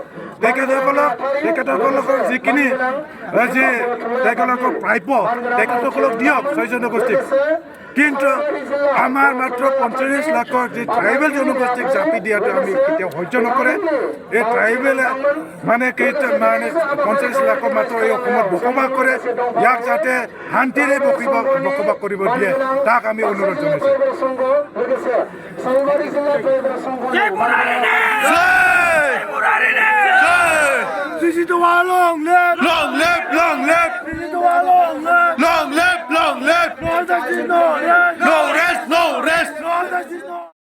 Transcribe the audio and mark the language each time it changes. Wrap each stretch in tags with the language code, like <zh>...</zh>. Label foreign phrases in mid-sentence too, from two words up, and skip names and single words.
<as>তেখেতসকলক যিখিনি যে তেখেতলোকক প্ৰাপ্য তেখেতসকলক দিয়ক 6 জনগোষ্ঠীক কিন্তু আমাৰ মাত্ৰ 45 লাখৰ যি ট্ৰাইবেল জনগোষ্ঠীক জাপি দিয়াটো আমি কেতিয়াও সহ্য নকৰে এই ট্ৰাইবেলে মানে 45 লাখৰ মাত্ৰ এই অসমত বসবাস কৰে ইয়াক যাতে শান্তিৰে বসবাস কৰিব দিয়ে তাক আমি অনুৰোধ জনাইছোঁ</as> <en>Long live! Long live! Long live! Long live! Long live! No rest! No rest!</en>